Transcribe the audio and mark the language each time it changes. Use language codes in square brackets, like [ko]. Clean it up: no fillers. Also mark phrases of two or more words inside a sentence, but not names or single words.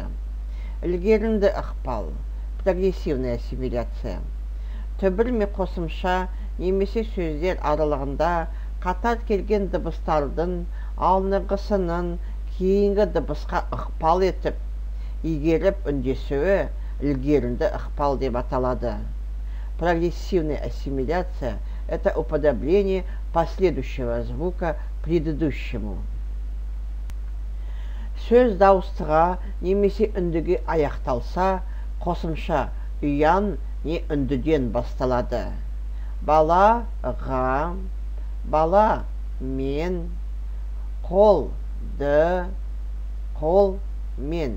[kk] Ілгерінді ықпал, [ru] прогрессивная ассимиляция. [kk] Түбір мен қосымша немесе сөздер аралығында қатар келген дыбыстардың алдыңғысының кейінгі дыбысқа ықпал етіп, игеріп үндесуі ілгерінді ықпал деп аталады. [ru] Прогрессивная ассимиляция – это уподобление последующего звука предыдущему. [kk] Сөз дауыстыға немесе үндіге аяқталса, қосымша ұян не үндіден басталады. Балаға, бала мен, қолды, қол мен.